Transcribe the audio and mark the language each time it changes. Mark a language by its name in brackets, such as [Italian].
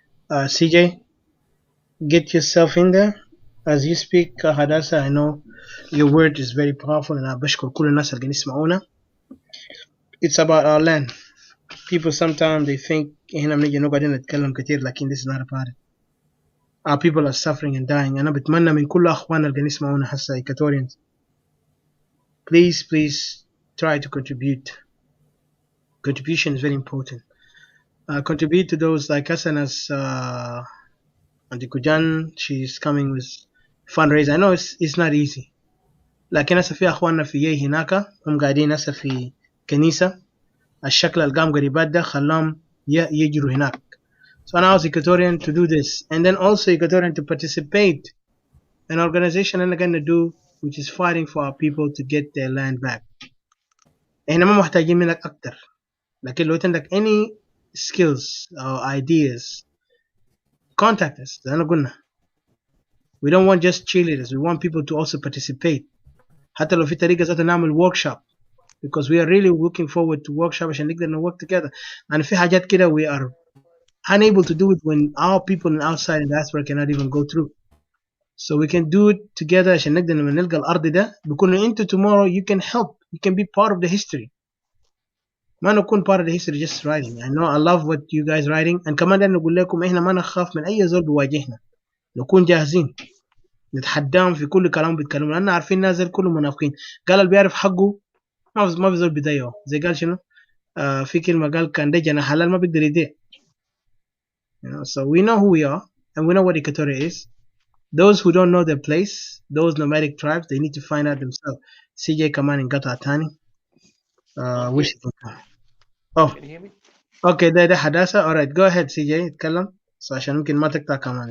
[English] CJ, get yourself in there as you speak. Hadassah, I know your word is very powerful, and I bashkur [Arabic] كل الناس اللي يسمعونا. [English] It's about our land. People sometimes they think [Arabic] هنا بنيجي نقعد نتكلم كتير لكن [English] this is not about it. Our people are suffering and dying. [Arabic] أنا بتمنى من كل أخواننا اللي يسمعونا هسه Equatorians, [English] please try to contribute. Contribution is very important. Contribute to those like us and as Auntie Kujan, she's coming with fundraiser. I know it's not easy. [Arabic] لكن هسه في أخواننا في يي هناك هم قاعدين هسه في كنيسة الشكل القام قريبات ده خلاهم يجروا هناك. [English] So now as Equatorian to do this, and then also Equatorian to participate in an organization and going to do, which is fighting for our people to get their land back. [Arabic] احنا ما محتاجين منك أكتر. لكن لو عندك [English] any skills or ideas, contact us. [Arabic] زي ما قلنا. [English] We don't want just cheerleaders. We want people to also participate. [Arabic] حتى لو في طريقة ذات نعمل [English] workshop, because we are really looking forward to workshop [Arabic] عشان نقدر [English] work together. and [Arabic] في حاجات كده [English] we are unable to do it when our people in outside in diaspora cannot even go through. So we can do it together [Arabic] عشان نقدر لما نلقى الأرض ده بيكون أنتوا [English] tomorrow you can help, you can be part of the history. ما نكون part of the history just writing. I know I love what you guys writing, and [Arabic] كمان ده نقول لكم إحنا ما نخاف من أي زول بيواجهنا، نكون جاهزين نتحداهم في كل كلام بيتكلموا، لأن عارفين نازل كله منافقين. قال اللي بيعرف حقه ما في زول بيضيعه، زي قال شنو في كلمة قال كان ده جناح حلال ما بيقدر يديه. [English] So we know who we are and we know what Equatoria is. Those who don't know their place, those nomadic tribes, they need to find out themselves. [Arabic] CJ كمان انقطع تاني. وش oh [English] Can you hear me? [Arabic] okay ده حداثة. [English] alright go ahead CJ [Arabic] اتكلم so عشان ممكن ما تقطع كمان.